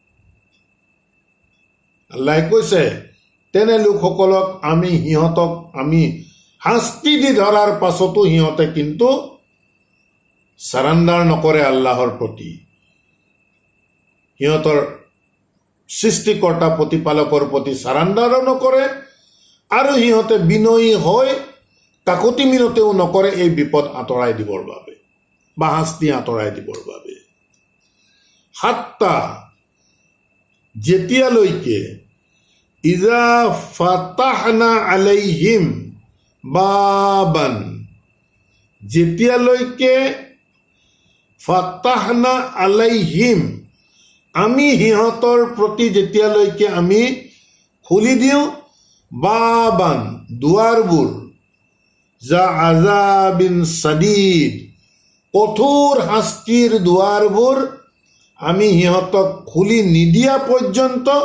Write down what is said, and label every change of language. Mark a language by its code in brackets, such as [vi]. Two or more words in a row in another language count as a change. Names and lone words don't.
[as] আল্লাহে কৈছে তেনে লোকসকলক সিহঁতক আমি শাস্তি দি ধৰাৰ পাছতো সিহঁতে কিন্তু চাৰেণ্ডাৰ নকৰে আল্লাহৰ প্ৰতি, সিহঁতৰ সৃষ্টিকৰ্তা প্ৰতিপালকৰ প্ৰতি চাৰেণ্ডাৰো নকৰে, আৰু সিহঁতে বিনয়ী হৈ কাকুতি মিনতিও নকৰে এই বিপদ আঁতৰাই দিবৰ বাবে বা শাস্তি আঁতৰাই দিবৰ বাবে। [ar] হাত্তা, যেতিয়ালৈকে إذا فتحنا عليهم بابا, যেতিয়ালৈকে فتحنا عليهم, [as] আমি সিহঁতৰ প্ৰতি যেতিয়ালৈকে আমি খুলি দিওঁ, বাবান, দুৱাৰবোৰ, [ar] ذا عذاب شديد, [as] কঠোৰ শাস্তিৰ দুৱাৰবোৰ আমি সিহঁতক খুলি নিদিয়া পৰ্যন্ত,